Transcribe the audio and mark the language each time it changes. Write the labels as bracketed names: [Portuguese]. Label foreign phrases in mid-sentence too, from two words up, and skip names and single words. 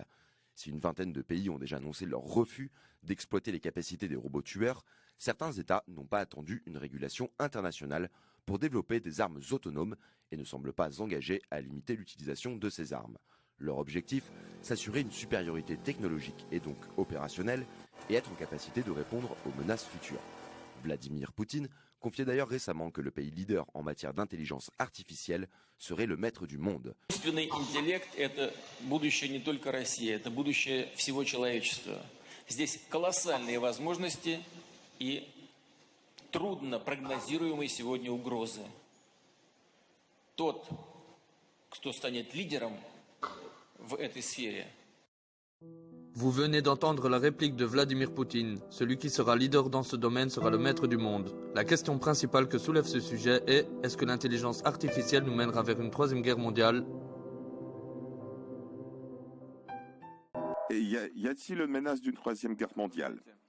[French] Si une vingtaine de pays ont déjà annoncé leur refus d'exploiter les capacités des robots tueurs, certains États n'ont pas attendu une régulation internationale pour développer des armes autonomes et ne semblent pas engagés à limiter l'utilisation de ces armes. Leur objectif, s'assurer une supériorité technologique et donc opérationnelle et être en capacité de répondre aux menaces futures. Vladimir Poutine confiait d'ailleurs récemment que le pays leader en matière d'intelligence artificielle serait le maître du monde. [Russian] Искусственный интеллект – это будущее не только России, это будущее всего человечества. Здесь колоссальные возможности и трудно прогнозируемые сегодня угрозы. Тот, кто станет лидером в этой сфере. [French] Vous venez d'entendre la réplique de Vladimir Poutine. Celui qui sera leader dans ce domaine sera le maître du monde. La question principale que soulève ce sujet est: est-ce que l'intelligence artificielle nous mènera vers une troisième guerre mondiale? Et y a-t-il une menace d'une troisième guerre mondiale?